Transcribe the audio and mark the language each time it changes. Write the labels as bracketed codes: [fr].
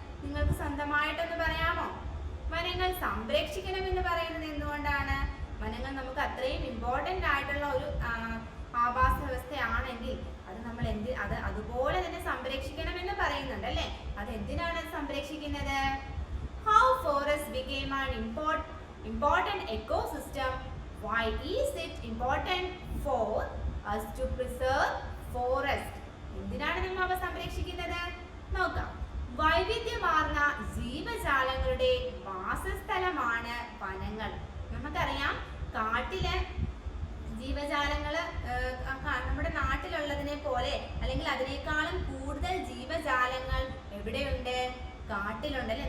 [ml] നിങ്ങൾക്ക് സ്വന്തമായിട്ടൊന്ന് പറയാമോ? വനങ്ങൾ സംരക്ഷിക്കണമെന്ന് പറയുന്നത് എന്തുകൊണ്ടാണ്? വനങ്ങൾ നമുക്ക് അത്രയും ഇമ്പോർട്ടന്റ് ആയിട്ടുള്ള ഒരു ആവാസ വ്യവസ്ഥയാണെങ്കിൽ അത് നമ്മൾ അതുപോലെ തന്നെ സംരക്ഷിക്കണമെന്ന് പറയുന്നുണ്ട് അല്ലെ. അത് എന്തിനാണ് സംരക്ഷിക്കുന്നത്? [en] How forest became an important ecosystem? Why is it important for us to preserve forest? [ml] എന്തിനാണ് നമ്മൾ അവ സംരക്ഷിക്കുന്നത്? നോക്കാം. വൈവിധ്യമാർന്ന ജീവജാലങ്ങളുടെ വാസസ്ഥലമാണ് വനങ്ങൾ. നമുക്കറിയാം കാട്ടിലെ ജീവജാലങ്ങള് നമ്മുടെ നാട്ടിലുള്ളതിനെ പോലെ അല്ലെങ്കിൽ അതിനേക്കാളും കൂടുതൽ ജീവജാലങ്ങൾ എവിടെയുണ്ട്? കാട്ടിലുണ്ട് അല്ലെ.